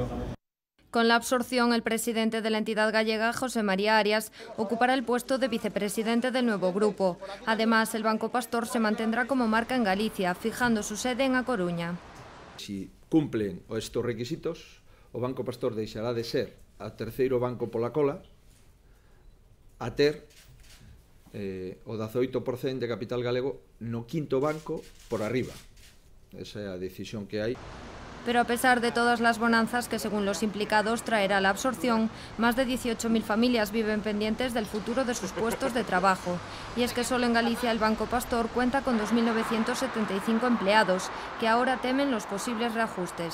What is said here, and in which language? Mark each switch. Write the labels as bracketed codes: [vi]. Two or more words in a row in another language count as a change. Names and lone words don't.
[es] Con la absorción, el presidente de la entidad gallega, José María Arias, ocupará el puesto de vicepresidente del nuevo grupo. Además, el Banco Pastor se mantendrá como marca en Galicia, fijando su sede en A Coruña. Si cumplen estos requisitos, [gl] o Banco Pastor deixará de ser a terceiro banco pola cola a ter o 18% de capital galego no quinto banco por arriba. Esa é a decisión que hai. [es] Pero a pesar de todas las bonanzas que, según los implicados, traerá la absorción, más de 18.000 familias viven pendientes del futuro de sus puestos de trabajo. Y es que solo en Galicia el Banco Pastor cuenta con 2.975 empleados, que ahora temen los posibles reajustes.